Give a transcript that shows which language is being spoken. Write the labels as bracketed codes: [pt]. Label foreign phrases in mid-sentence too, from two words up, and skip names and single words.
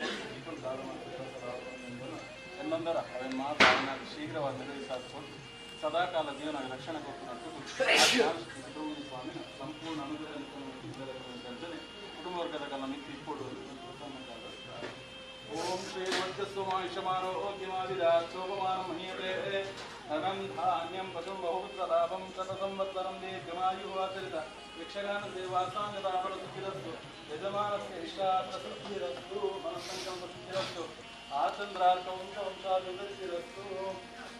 [kn] ಮತ್ತು ಎನ್ನೊಂದರ ಅವನ ಮಾತು ಅವನಾಗಿ ಶೀಘ್ರವಾಗಿ ನಿರ್ವಹಿಸಿಕೊಂಡು ಸದಾಕಾಲ ಜೀವನ ರಕ್ಷಣೆ ಕೊಟ್ಟು ಸುಬ್ರಹ್ಮಣ್ಯ ಸ್ವಾಮಿನ ಸಂಪೂರ್ಣ ಅನುಗ್ರಹ ಅಂತಾನೆ ಕುಟುಂಬ ವರ್ಗದ ಕಾಲ ಮಿಕ್ಕಿ ಕೊಡುವುದು [sa] ಓಂ ಶ್ರೀ ವರ್ಚಸ್ವಮಾಯುಷಮಾರೋಗ್ಯಮಾವಿದಾಸೋಪಮಾನ ಮಹೀಯತೆ ಧನಂ ಧಾನ್ಯಂ ಪಶುಂ ಬಹುಪುತ್ರ ಲಾಭಂ ಶತಸಂವತ್ಸರಂ ದೀರ್ಘಮಾಯುಃ ಆಚರಿತ ಯಕ್ಷಗಾನ ಸೇವಾಸಾಂಗದಾಪರ ಸುಖಿರಸ್ತು ಯಜಮಾನಸ್ಯ ಇಷ್ಟಾಪ್ರಸಿದ್ಧಿರಸ್ತು ಮನಸ್ಸಂಕಲ್ಪ ಸಿದ್ಧಿರಸ್ತು ಆಚಂದ್ರಾರ್ಥ ವಂಶಾಭಿವೃದ್ಧಿರಸ್ತು